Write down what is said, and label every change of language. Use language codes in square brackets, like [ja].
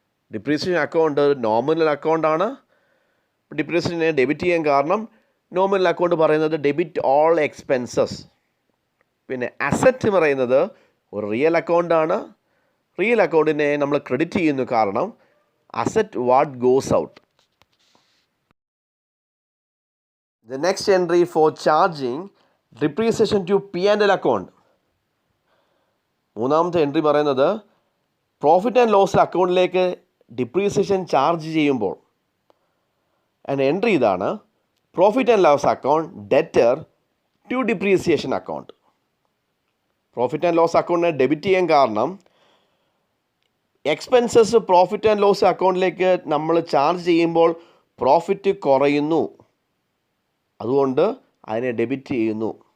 [ml] Depreciation account nominal അക്കൗണ്ടാണ്. ഡിപ്രീസിയേഷനെ debit ചെയ്യാൻ കാരണം nominal account പറയുന്നത് [en] Debit all expenses. [ml] പിന്നെ അസറ്റ് പറയുന്നത് ഒരു റിയൽ അക്കൗണ്ടാണ്. റിയൽ അക്കൗണ്ടിനെ നമ്മൾ ക്രെഡിറ്റ് ചെയ്യുന്നു കാരണം asset [en] What goes out. The next entry for charging depreciation to P&L account. [ml] മൂന്നാമത്തെ എൻട്രി പറയുന്നത് പ്രോഫിറ്റ് ആൻഡ് ലോസ് അക്കൗണ്ടിലേക്ക് ഡിപ്രീസിയേഷൻ ചാർജ് ചെയ്യുമ്പോൾ അതിൻ്റെ എൻട്രി ഇതാണ്, profit and loss account debtor to depreciation account. Profit and loss അക്കൗണ്ടിനെ debit ചെയ്യാൻ കാരണം expenses profit and loss അക്കൗണ്ടിലേക്ക് നമ്മൾ ചാർജ് ചെയ്യുമ്പോൾ പ്രോഫിറ്റ് കുറയുന്നു, അതുകൊണ്ട് അതിനെ ഡെബിറ്റ് ചെയ്യുന്നു.